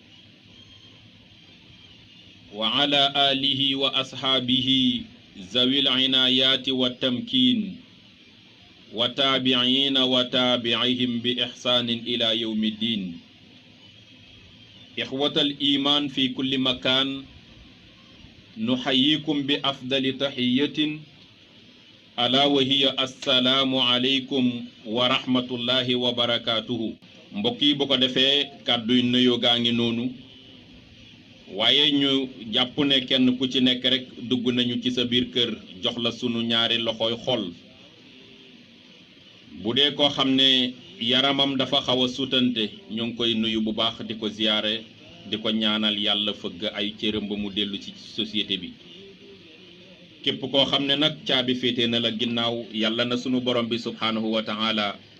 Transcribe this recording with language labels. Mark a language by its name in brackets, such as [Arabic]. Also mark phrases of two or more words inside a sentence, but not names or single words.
[Arabic] وعلى آله وأصحابه ذوي العنايات والتمكين وتابعين وتابعهم بإحسان إلى يوم الدين إخوة الإيمان في كل مكان نحييكم بأفضل تحية ألا وهي السلام عليكم ورحمة الله وبركاته [Wolof] mbokki bu ko defee kàdduy nuyoo gaa ngi noonu waaye ñu jàpp ne kenn ku ci nekk rek dugg nañu ci sa biir kër jox la sunu ñaari loxoy xol bu dee koo xam ne yaramam dafa xaw a sutante ñu ngi koy nuyu bu baax di ko ziyaare di ko ñaanal yàlla fëgg ay cëram ba mu dellu ci société bi képp koo xam ne nag caabi féete na la ginnaaw yàlla na sunu borom bi [Arabic] سبحانه وتعالى